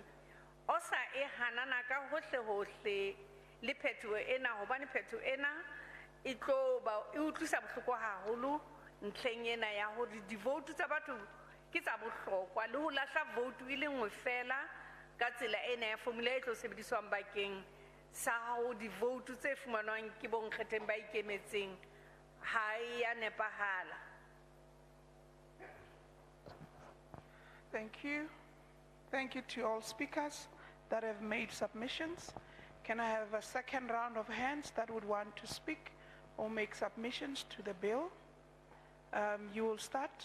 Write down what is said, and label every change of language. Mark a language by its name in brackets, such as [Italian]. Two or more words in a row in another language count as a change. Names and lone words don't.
[Southern Sotho] OSA e hanana ka hohle hohle le phetoho ena, hobane phetoho ena e tlo ba e utlwisa bohloko haholo ntlheng ena ya hore divoutu tsa batho ke tsa bohlokwa, le ho lahla vote e le nngwe fela ka tsela ena ya formula e tlo sebediswang bakeng sa ho divoutu tse fumanwang ke bonkgetheng ba ikemetseng ha ya nepahala. [English] Thank you. Thank you to all speakers that have made submissions. Can I have a second round of hands that would want to speak or make submissions to the bill? You will start.